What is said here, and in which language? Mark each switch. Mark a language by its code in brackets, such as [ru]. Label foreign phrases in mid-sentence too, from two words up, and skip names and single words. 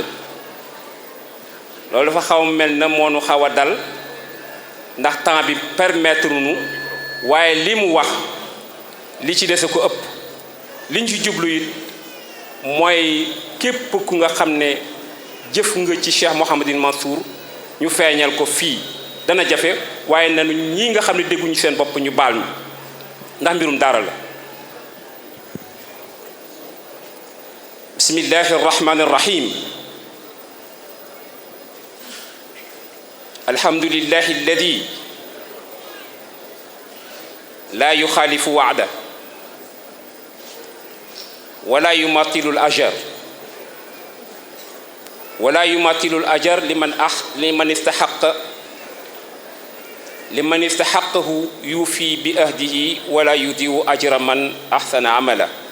[wo] loolu dafa xaw mel na moo nu xaw a dal ndax temps bi permettre nu waaye li mu wax li ci dese ko ëpp liñ ci jublu it mooy képp ku nga xam ne jëf nga ci Cheikh Mouhamadine Mansour ñu feeñal ko fii dana jafe waaye nanu ñii nga xam ne dégguñu seen bopp ñu baal ñu ndax mbirum dara la [ar] بسم الله الرحمن الرحيم الحمد لله الذي لا يخالف وعده ولا يماطل الأجر لمن استحقه يوفي بأهده ولا يضيع أجر من أحسن عمله.